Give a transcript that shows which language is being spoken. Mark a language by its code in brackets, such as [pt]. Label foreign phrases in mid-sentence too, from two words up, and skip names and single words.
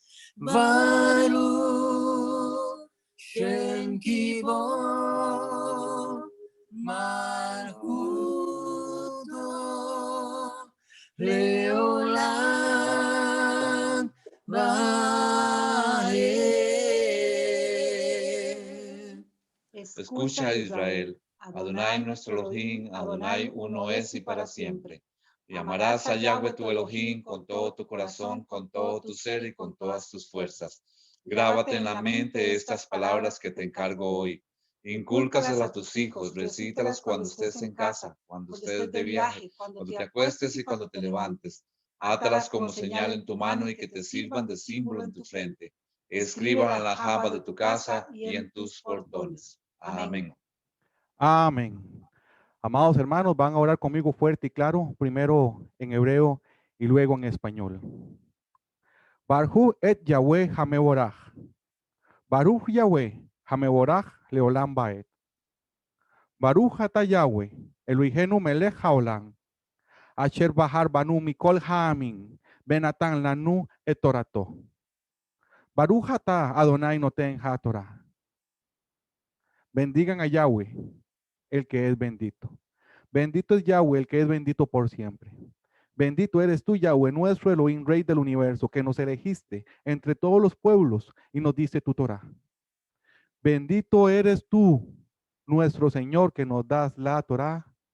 [he] ברוך שם כבוד, מלכותו, לעולם ועד. [es] Escucha, Israel, Adonai nuestro Elohim, Adonai uno es y para siempre. Y amarás a Yahweh tu Elohim con todo tu corazón, con todo tu ser y con todas tus fuerzas. Grábate en la mente estas palabras que te encargo hoy. Incúlcaselas a tus hijos, recítalas cuando estés en casa, cuando estés de viaje, cuando te acuestes y cuando te levantes. Átalas como señal en tu mano y que te sirvan de símbolo en tu frente. Escríbanlas en la jamba de tu casa y en tus portones. Amén. Amén. Amados hermanos, van a orar conmigo fuerte y claro, primero en hebreo y luego en español. [he] ברכו את יהוה המבורך. ברוך יהוה המבורך לעולם ועד. ברוך אתה יהוה אלהינו מלך העולם. אשר בחר בנו מכל העמים. ונתן לנו את תורתו. ברוך אתה אדני נותן התורה. [es] Bendigan a Yahweh, el que es bendito. Bendito es Yahweh, el que es bendito por siempre. Bendito eres tú, Yahweh, nuestro Elohim, Rey del universo, que nos elegiste entre todos los pueblos y nos diste tu Torah. Bendito eres tú, nuestro Señor, que nos das la Torah.